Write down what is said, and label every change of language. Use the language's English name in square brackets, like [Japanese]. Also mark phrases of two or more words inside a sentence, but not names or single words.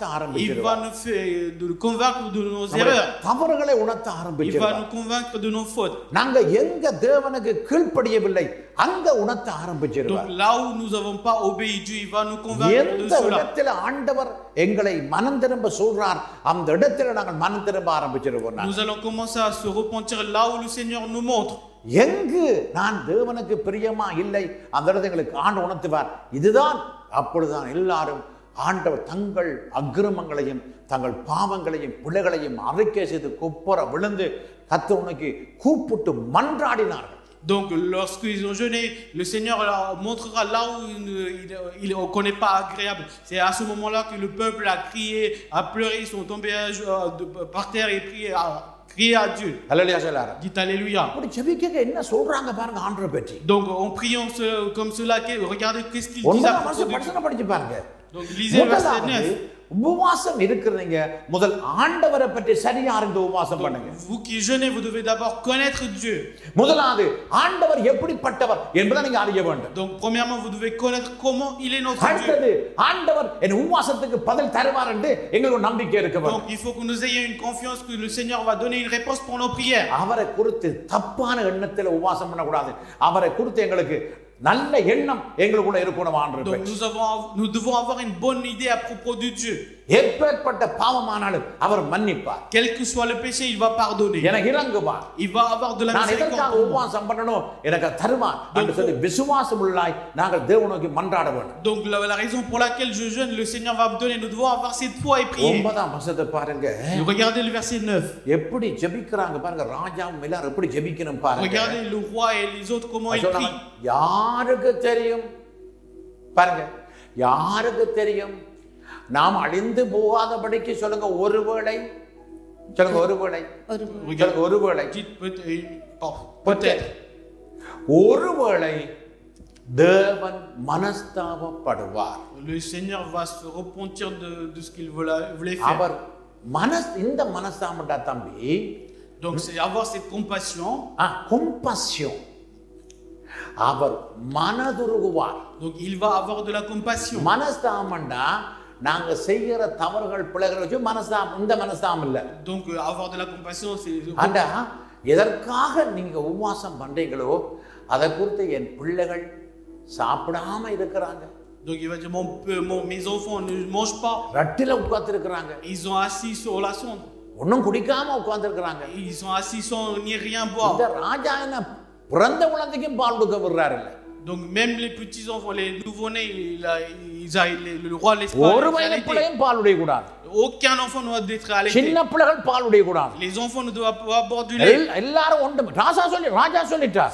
[French] Il [Tamil] ஆரம்பிக்கிறார். [French] va nous faire de convaincre de nos erreurs. [Tamil] தவறுகளை உணர்த்த [French] Il va [Tamil] ஆரம்பிக்கிறார். [French] nous convaincre de nos fautes. [Tamil] நாங்க எங்க தேவனுக்கு கீழ்ப்படியவில்லை அங்க உணர்த்த ஆரம்பிச்சிருவார். [French] Donc là où nous n'avons pas obéi Dieu, il va nous convaincre de [Tamil] எந்த [French] cela. [Tamil] இடத்துல ஆண்டவர் எங்களை மனம் திரும்ப சொல்றார் அந்த இடத்துல நாங்கள் மனம் திரும்ப ஆரம்பிச்சிருவோம். [French] Nous allons commencer à se repentir là où le Seigneur nous montre. [Tamil] எங்கு நான் தேவனுக்கு பிரியமா இல்லை அந்த இடத்துல எங்களுக்கு ஆண்டு உணர்த்துவார். இதுதான் அப்பொழுதுதான் எல்லாரும் ஆண்டவர் தங்கள் அக்கிரமங்களையும் தங்கள் பாவங்களையும் பிள்ளைகளையும் அறிக்கை செய்து குப்புற விழுந்து கர்த்தரை நோக்கி கூப்பிட்டு மன்றாடினார்கள். [French] Donc lorsqu'ils ont jeûné, le Seigneur leur montrera là où il ne connaît pas agréable. C'est à ce moment-là que le peuple a crié, a pleuré, ils sont tombés par terre et crié à Dieu. [Tamil] அல்லேலூயா சொல்லாரு. [French] Dites alléluia. [Tamil] அப்படி ஜெபிக்க என்ன சொல்றாங்க பாருங்க ஆண்டவரை பற்றி. [French] Donc en priant comme cela, regardez qu'est-ce qu'il dit à propos de Dieu. [Tamil] படிச்சு பாருங்க. [French] Donc lisez le verset 9. [Tamil] உபவாசம் இருக்கிறீங்க முதல் ஆண்டவரை பற்றி சரியா அறிந்து உபவாசம் பண்ணுங்க. [French] Vous qui jeûnez, vous devez d'abord connaître Dieu. [Tamil] முதலாவது ஆண்டவர் எப்படிப்பட்டவர் என்பதை நீங்க அறிய வேண்டும். [French] Donc premièrement, vous devez connaître comment il est notre Dieu. [Tamil] அடுத்தது ஆண்டவர் என் உபவாசத்துக்கு பதில் தருவார் என்று எங்களுக்கு நம்பிக்கை இருக்க வேண்டும். [French] Donc il faut que nous ayons une confiance que le Seigneur va donner une réponse pour nos prières. [Tamil] அவரை குறித்து தப்பான எண்ணத்தில் உபவாசம் பண்ணக்கூடாது. அவரை குறித்து எங்களுக்கு நல்ல எண்ணம் எங்களுக்குள்ள இருக்கணும் ஆண்டவரே. [French] Donc nous devons avoir une bonne idée à propos de Dieu. [Tamil] எப்பேற்பட்ட பாவமானாலும் அவர் மன்னிப்பார். [French] Quel que soit le péché, il va pardonner. [Tamil] எனக்கு இரங்குவார். [French] Il va avoir de la [Tamil] நான் எதற்காக [French] miséricorde. [Tamil] உபவாசம் பண்ணணும் எனக்கு தருவார் என்று சொல்லி விசுவாசம் உள்ளாய் நாங்கள் தேவனை நோக்கி மன்றாட வேண்டும். [French] Donc la raison pour laquelle je jeûne, le Seigneur va me donner. Nous devons avoir cette foi et prier. [Tamil] 9ஆம் வசனத்தை பாருங்க. [French] Regardez le verset 9. [Tamil] எப்படி ஜெபிக்கறாங்க பாருங்க. ராஜாவும் எல்லாரும் எப்படி ஜெபிக்கணும் பாருங்க. [French] Regardez le roi et les autres comment ils prient. [Tamil] யாருக்கு தெரியும் பாருங்க. யாருக்கு தெரியும் நாம் அழிந்து போகாதபடிக்கு சொல்லுங்க. ஒருவேளை சொல்லுங்க. ஒருவேளை சொல்லுங்க. ஒருவேளை [French] Peut-être. [Tamil] ஒருவேளை தேவன் மனஸ்தாபப்படுவார். [French] Le Seigneur va se repentir de ce qu'il voulait faire. [Tamil] அவர் இந்த மனஸ்தாபம்டா தம்பி. [French] Donc c'est avoir cette compassion. compassion. [Tamil] அவர் மனதுருகுவார். [French] Donc il va avoir de la compassion. [Tamil] மனஸ்தாபம்டா நாங்க செய்யற தவறுகள் பிழைகளை வச்சு மனஸ்தாபம். இந்த மனஸ்தாபம் இல்ல. [French] Donc avoir de la compassion c'est [Tamil] ஆண்டா எதற்காக நீங்க உபவாசம் பண்றீங்களோ அதை குறித்து என் பிள்ளைகள் சாப்பிடாம இருக்கிறாங்க. [French] Donc il va dire mes enfants ne mangent pas. [Tamil] ரட்டில உட்கார்ந்து இருக்கிறாங்க. [French] Ils sont assis sur la sonde. [Tamil] ஒண்ணும் குடிக்காம உட்கார்ந்து இருக்கிறாங்க. [French] Ils sont assis sans ni rien boire. [Tamil] இந்த ராஜா என்ன பிறந்த குழந்தைக்கும் பால் கொடுக்க விடுறாரு இல்ல. [French] Donc même les petits enfants, les nouveau-nés, le roi laisse pas. [Tamil] ஒரு வயது பிள்ளையும் பால் உடைய கூடாது. [French] Aucun enfant ne doit être allaité. [Tamil] சின்ன பிள்ளைகள் பால் உடைய கூடாது. [French] Les enfants ne doivent pas boire du lait. [Tamil] எல்லாரும் ஒன்று ராஜா சொல்லிட்டார்.